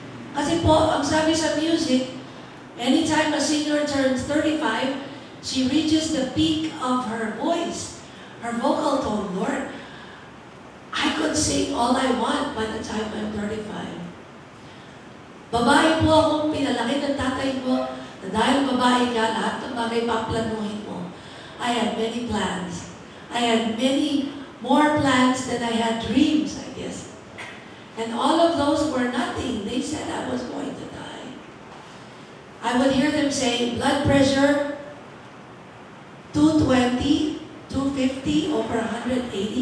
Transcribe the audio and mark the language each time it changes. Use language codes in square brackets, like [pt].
[tl] Kasi po, ang sabi sa music, [en] anytime a singer turns 35, she reaches the peak of her voice, her vocal tone. Lord, I could sing all I want by the time I'm 35. [tl] Babae po akong pinalaki ng tatay ko, na dahil babae ka, lahat ng bagay paplanuhin mo. [en] I had many plans. I had many more plans than I had dreams, I guess. And all of those were nothing. They said I was going to die. I would hear them say, blood pressure, 220, 250, over 180.